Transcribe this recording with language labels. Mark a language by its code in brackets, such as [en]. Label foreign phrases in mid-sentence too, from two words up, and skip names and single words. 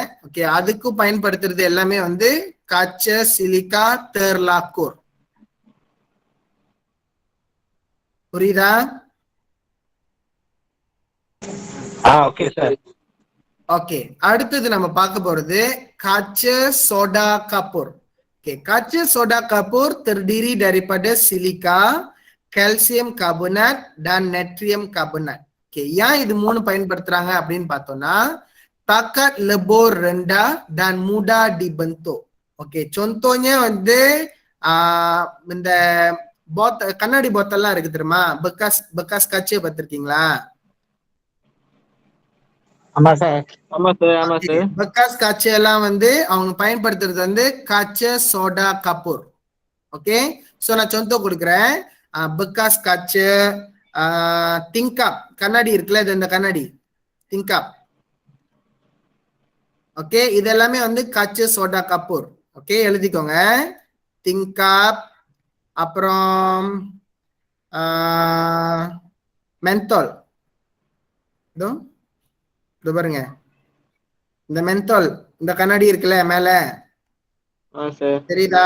[ta] ஓகே, அதுக்கும் பயன்படுத்துறது எல்லாமே வந்து [ms] kaca silika terlakur. [ta] புரியுதா? ஓகே சார். ஓகே, அடுத்தது நம்ம பார்க்க போறது [ms] kaca soda kapur. Oke, kaca soda kapur terdiri daripada silika, kalsium karbonat, dan natrium karbonat. Oke, yang [ta] இது மூணு பயன்படுத்துறாங்க அப்படின்னு பார்த்தோம்னா [ms] takat lebur rendah dan mudah dibentuk. [ta] Oke, contohnya வந்து இந்த கண்ணாடி போத்தல்லாம் இருக்கு தெரியுமா, [ms] bekas kaca [ta] பார்த்திருக்கீங்களா? ஆமா சார். [ms] bekas kaca [ta] எல்லாம் வந்து அவங்க பயன்படுத்துறது வந்து [ms] kaca soda kapur. [ta] ஓகே, சோ நான் contoh கொடுக்குறேன். [ms] bekas kaca tingkap, [ta] கண்ணாடி இருக்குல்ல, இது இந்த கண்ணாடி tingkap. ஓகே, இது எல்லாமே வந்து [ms] kaca soda kapur. [ta] ஓகே, எழுதிக்கோங்க. tingkap, அப்புறம் mentol. இதோ பாருங்க, இந்த மென்தால், இந்த கண்ணாடி இருக்குல்ல மேல, தெரியுதா?